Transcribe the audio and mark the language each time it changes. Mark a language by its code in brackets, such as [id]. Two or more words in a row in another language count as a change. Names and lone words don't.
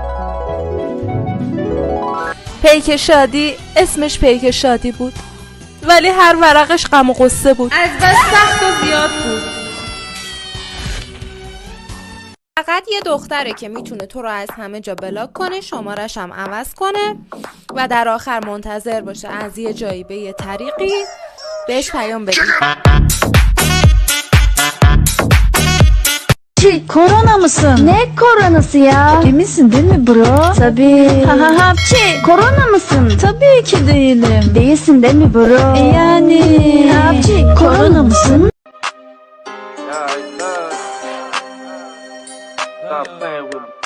[fa] پیک شادی اسمش پیک شادی بود ولی هر ورقش غم و غصه بود. از بس سخت و زیاد بود. فقط یه دختره که میتونه تو رو از همه جا بلاک کنه، شمارش هم عوض کنه و در آخر منتظر باشه از یه جایی به یه طریقی بهش پیام بدی. [tr] Korona mısın? Ne koronası ya? Eminsin değil mi bro? Tabii. Ha ha hapçi. Korona mısın? Tabii ki değilim. Değilsin değil mi bro? Yani. Hapçi. Korona mısın? [en] Stop playing with me.